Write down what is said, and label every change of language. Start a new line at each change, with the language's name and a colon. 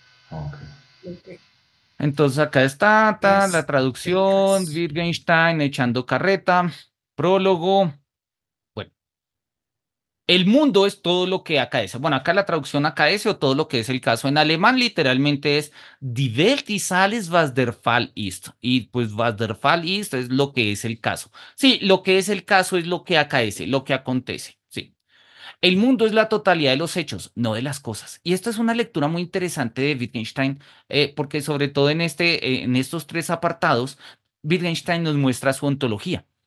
Spanish: Ok. Ok, Entonces acá está la es el traducción, caso. Wittgenstein echando carreta, prólogo. Bueno, el mundo es todo lo que acaece. Bueno, acá la traducción acaece o todo lo que es el caso. En alemán literalmente es
German: Die Welt ist alles, was der Fall ist.
Spanish: Y pues
German: was der Fall ist
Spanish: es lo que es el caso. Sí, lo que es el caso es lo que acaece, lo que acontece. Sí. El mundo es la totalidad de los hechos, no de las cosas. Y esta es una lectura muy interesante de Wittgenstein, porque sobre todo en estos tres apartados, Wittgenstein nos muestra su ontología.